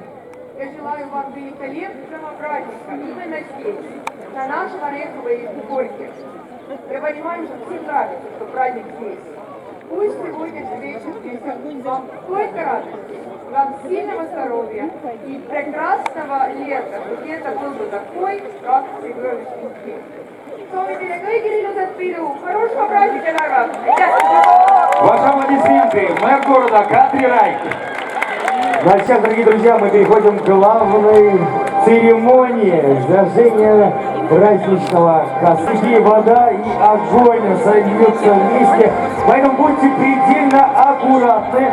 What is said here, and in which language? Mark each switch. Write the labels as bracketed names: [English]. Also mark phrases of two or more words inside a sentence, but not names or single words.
[Russian] Я желаю вам великолепного праздника именно здесь, на нашем Ореховой горке. Я понимаю, что всем нравится, что праздник здесь. Пусть сегодняшний вечер принесет вам только радости, вам сильного здоровья и прекрасного лета, чтобы лето был бы такой, как сегодняшний день. [Estonian] Soovin kõigile ilusat pidu, [Russian] хорошего праздника, Нарва! Ваши аплодисменты, мэр города Кантри Райк. Ну а сейчас, дорогие друзья, мы переходим к главной церемонии зажжения праздничного костра. Вода и огонь сольются вместе, поэтому будьте предельно аккуратны.